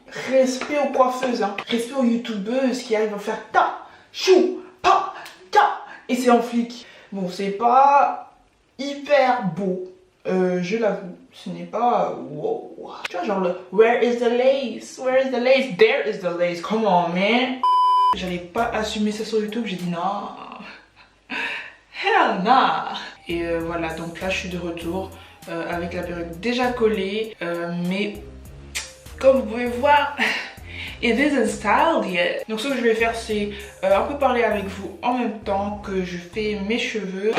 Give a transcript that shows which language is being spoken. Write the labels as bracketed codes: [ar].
[fr] Respect aux coiffeuses, hein. Respect aux youtubeuses qui arrivent à faire ta, chou, pa, ta, et c'est en flic. Bon, c'est pas hyper beau, je l'avoue, ce n'est pas wow. Tu vois, genre le [en] where is the lace, where is the lace, there is the lace, come on man. [fr] J'allais pas assumer ça sur YouTube, j'ai dit non, [en] hell nah. [fr] Et voilà, donc là je suis de retour avec la perruque déjà collée, mais comme vous pouvez voir, [en] it isn't styled yet. [fr] Donc ce que je vais faire c'est un peu parler avec vous en même temps que je fais mes cheveux.